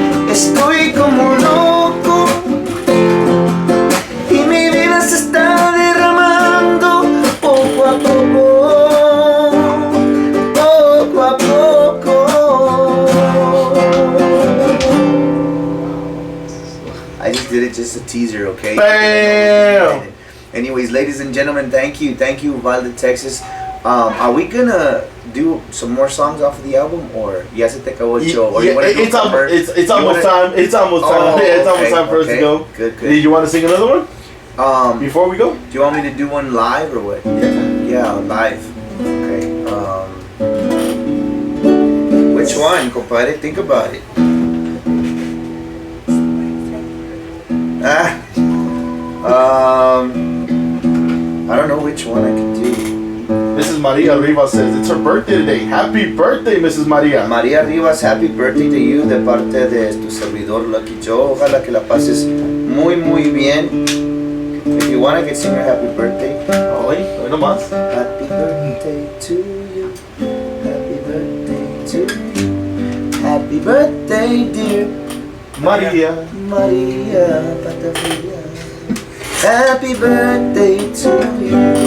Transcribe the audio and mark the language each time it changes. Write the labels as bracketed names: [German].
[Spanish] Estoy como loco y mi vida se está derramando poco a poco, poco a poco. [English] I just did it just a teaser, okay? Bam! Anyways, ladies and gentlemen, thank you, Uvalde, Texas. Are we gonna do some more songs off of the album, or [Spanish] ya se te acabó el show? [English] It's almost time. It's almost time. It's almost time for us to go. Good. Did you want to sing another one? Before we go? Do you want me to do one live or what? Yeah, live. Okay. Which one, compadre? Think about it. I don't know which one I can do. Mrs. Maria Rivas says it's her birthday today. Happy birthday, Mrs. Maria. [Spanish] Maria Rivas, [English] happy birthday to you [Spanish] de parte de tu servidor Lucky Joe. Ojalá que la pases muy, muy bien. [English] If you want, I can sing her happy birthday. [Spanish] Hoy nomás. [English] Happy birthday to you. Happy birthday to you. Happy birthday, dear Maria. Maria Patavilla. Happy birthday to you.